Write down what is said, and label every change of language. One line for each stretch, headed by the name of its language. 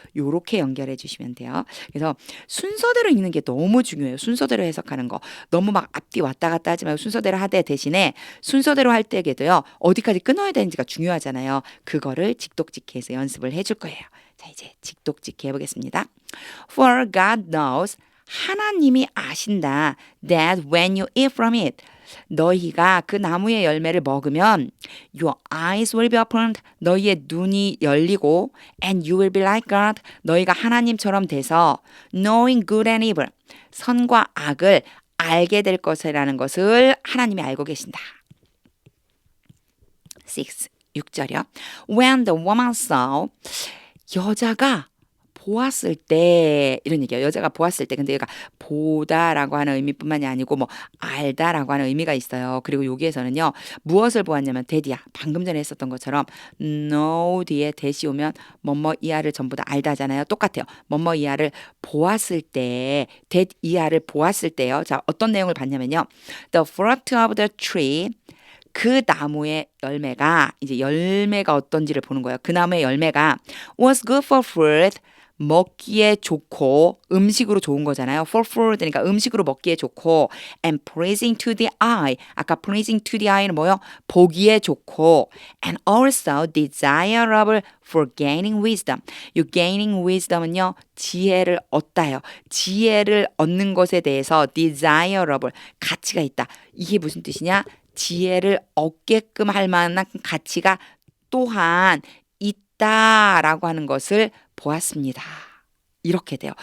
Korean: 요렇게 연결해 주시면 돼요. 그래서 순서대로 읽는 게 너무 중요해요. 순서대로 해석하는 거. 너무 막 앞뒤 왔다 갔다 하지 말고 순서대로 하되 대신에 순서대로 할 때에도요. 어디까지 끊어야 되는지가 중요하잖아요. 그거를 직독직해서 연습을 해줄 거예요. 자, 이제 직독직해 보겠습니다.
English: For God knows
Korean: 하나님이 아신다.
English: That when you eat from it,
Korean: 너희가 그 나무의 열매를 먹으면
English: your eyes will be opened.
Korean: 너희의 눈이 열리고
English: and you will be like God.
Korean: 너희가 하나님처럼 돼서
English: knowing good and evil.
Korean: 선과 악을 알게 될 것이라는 것을 하나님이 알고 계신다. 6절이요.
English: When the woman saw
Korean: 여자가 보았을 때 이런 얘기예요. 여자가 보았을 때 근데 얘가 보다라고 하는 의미뿐만이 아니고 뭐 알다라고 하는 의미가 있어요. 그리고 여기에서는요. 무엇을 보았냐면 대디야. 방금 전에 했었던 것처럼 know 뒤에 대시 오면 뭐뭐 이하를 전부 다 알다잖아요. 똑같아요. 뭐뭐 이하를 보았을 때 that 이하를 보았을 때요. 자, 어떤 내용을 봤냐면요.
English: The fruit of the tree
Korean: 그 나무의 열매가 이제 열매가 어떤지를 보는 거예요. 그 나무의 열매가
English: was good for fruit
Korean: 먹기에 좋고 음식으로 좋은 거잖아요.
English: For food
Korean: 그러니까 음식으로 먹기에 좋고
English: and pleasing to the eye pleasing to the eye
Korean: 는 뭐요? 보기에 좋고
English: and also desirable for gaining wisdom.
Korean: 이 gaining wisdom은요. 지혜를 얻다요. 지혜를 얻는 것에 대해서 desirable 가치가 있다. 이게 무슨 뜻이냐? 지혜를 얻게끔 할 만한 가치가 또한 있다라고 하는 것을 보았습니다. 이렇게 돼요.